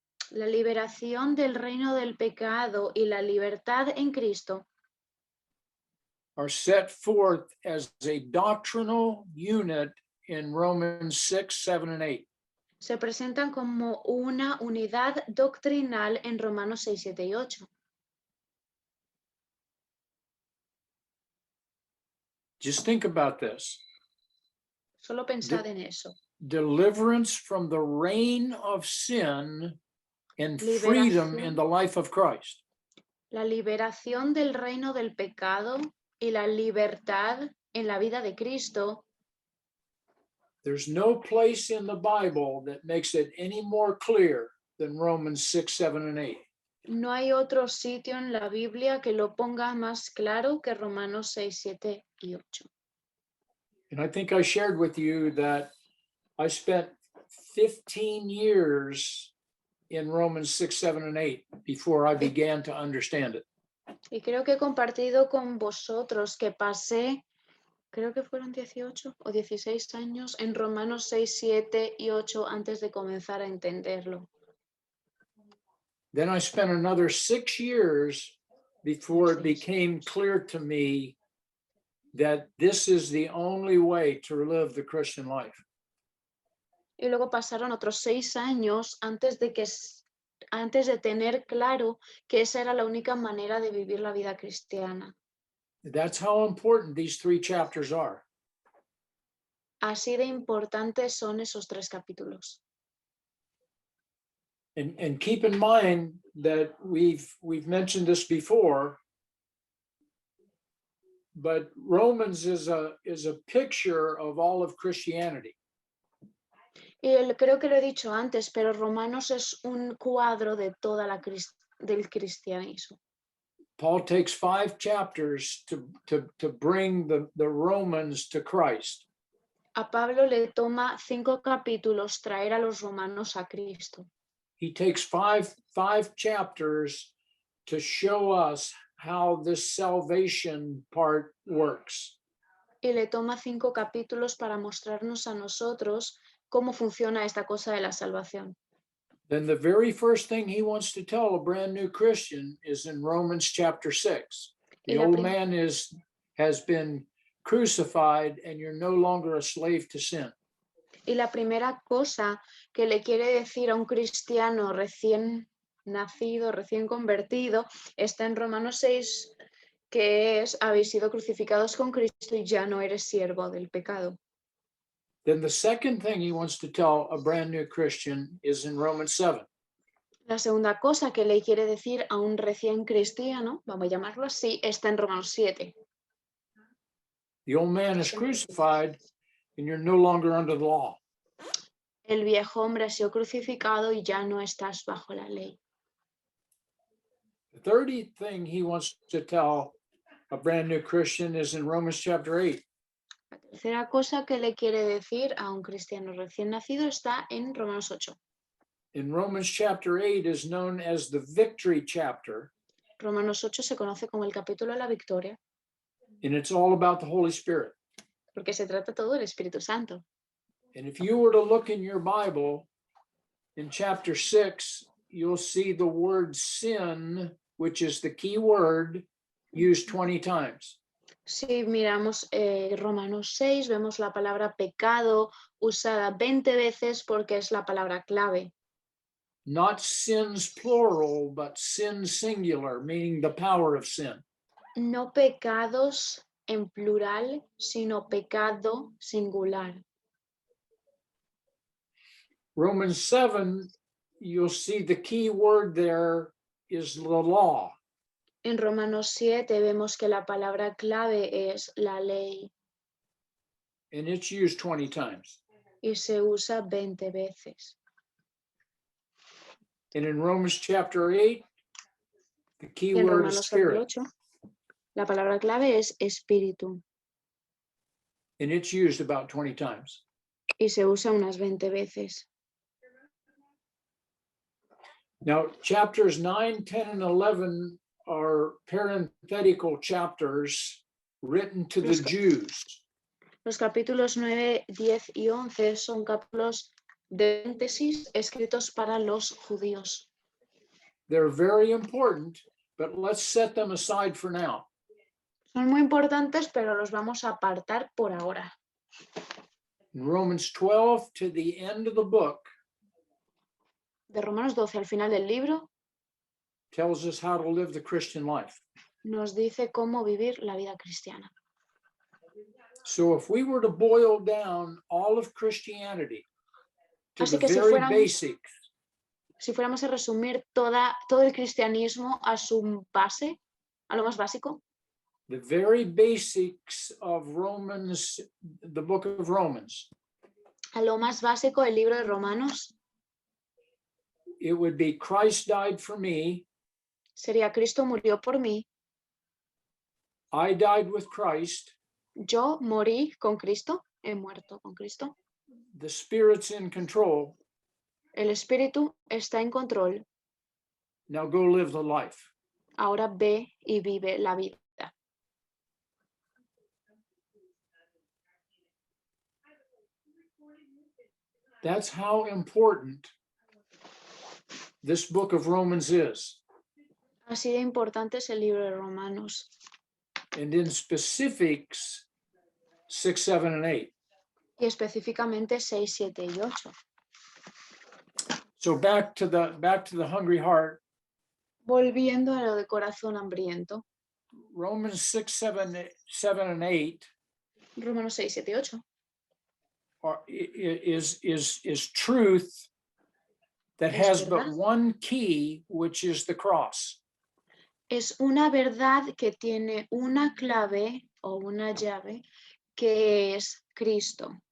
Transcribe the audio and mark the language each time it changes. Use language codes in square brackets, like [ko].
[es] La liberación del reino del pecado y la libertad en Cristo [en] are set forth as a doctrinal unit in Romans 6, 7, and 8. [es] se presentan como una unidad doctrinal en Romanos 6, 7 y 8. [en] Just think about this. [es] Solo pensad en eso. [en] Deliverance from the reign of sin and freedom in the life of Christ. [es] La liberación del reino del pecado y la libertad en la vida de Cristo. [en] There's no place in the Bible that makes it any more clear than Romans 6, 7, and 8. [es] No hay otro sitio en la Biblia que lo ponga más claro que Romanos 6, 7 y 8. [en] And I think I shared with you that I spent 15 years in Romans 6, 7, and 8 before I began to understand it. [es] Y creo que he compartido con vosotros que pasé, creo que fueron 18 o 16 años en Romanos 6, 7 y 8 antes de comenzar a entenderlo. [en] Then I spent another 6 years before it became clear to me that this is the only way to live the Christian life. [es] Y luego pasaron otros 6 años antes de tener claro que esa era la única manera de vivir la vida cristiana. [en] That's how important these 3 chapters are. [es] Así de importantes son esos 3 capítulos. [en] And keep in mind that we've mentioned this before, but Romans is a picture of all of Christianity. [es] Creo que lo he dicho antes, pero Romanos es un cuadro de toda del cristianismo. [en] Paul takes 5 chapters to bring the Romans to Christ. [es] A Pablo le toma 5 capítulos traer a los romanos a Cristo. [en] He takes five chapters to show us how this salvation part works. [es] Y le toma 5 capítulos para mostrarnos a nosotros cómo funciona esta cosa de la salvación. [en] Then the very first thing he wants to tell a brand new Christian is in Romans chapter 6. The old man has been crucified and you're no longer a slave to sin. [es] Y la primera cosa que le quiere decir a un cristiano recién nacido, recién convertido, está en Romanos 6, que es: habéis sido crucificados con Cristo y ya no eres siervo del pecado. [en] Then the second thing he wants to tell a brand new Christian is in Romans 7. [es] La segunda cosa que le quiere decir a un recién cristiano, vamos a llamarlo así, está en Romanos 7. [en] The old man is crucified and you're no longer under the law. [es] El viejo hombre ha sido crucificado y ya no estás bajo la ley. [en] The third thing he wants to tell a brand new Christian is in Romans chapter 8. [es] La tercera cosa que le quiere decir a un cristiano recién nacido está en Romanos 8. [en] In Romans chapter 8 is known as the victory chapter. [es] Romanos 8 se conoce como el capítulo de la victoria. [en] And it's all about the Holy Spirit. [es] Porque se trata todo del Espíritu Santo. [en] And if you were to look in your Bible, in chapter 6, you'll see the word sin, which is the key word, used 20 times. [es] Si miramos Romanos 6, vemos la palabra pecado usada 20 veces porque es la palabra clave. [en] Not sins plural, but sin singular, meaning the power of sin. [es] No pecados en plural, sino pecado singular. [en] Romans 7, you'll see the key word there is the law. [es] En Romanos 7 vemos que la palabra clave es la ley. [en] And it's used 20 times. [es] Y se usa 20 veces. [en] And in Romans chapter 8, the key [es] En [en] word is [es] Romanos [en] spirit. [es] 8, la palabra clave es espíritu. [en] And it's used about 20 times. [es] Y se usa unas 20 veces. [en] Now, chapters 9, 10, and 11 are parenthetical chapters written to the Jews. [es] Los capítulos 9, 10 y 11 son capítulos de paréntesis escritos para los judíos. [en] They're very important, but let's set them aside for now. [es] Son muy importantes, pero los vamos a apartar por ahora. [en] In Romans 12 to the end of the book [es] De Romanos 12 al final del libro [en] tells us how to live the Christian life. [es] nos dice cómo vivir la vida cristiana. [en] So if we were to boil down all of Christianity to [es] Así [en] the [es] que [en] very basics, [es] si fuéramos a resumir todo el cristianismo a su base, a lo más básico, [en] the very basics of Romans, the book of Romans, [es] a lo más básico del libro de Romanos, [en] it would be Christ died for me, [es] sería Cristo murió por mí, [en] I died with Christ, [es] yo morí con Cristo, he muerto con Cristo, [en] the Spirit's in control, [es] el Espíritu está en control, [en] now go live the life. [es] ahora ve y vive la vida. [en] That's how important this book of Romans is. [es] Así de importante es el libro de Romanos. [en] And in specifics, 6, 7, and 8. [es] Y específicamente 6, 7 y 8. [en] So back to the hungry heart. [es] Volviendo a lo de corazón hambriento. [en] Romans 6, 7, and 8 [es] Romanos 6, 7 y 8. [en] Is truth that has but one key, which is the cross. [es] Es una verdad que tiene una clave o una llave que es Cristo.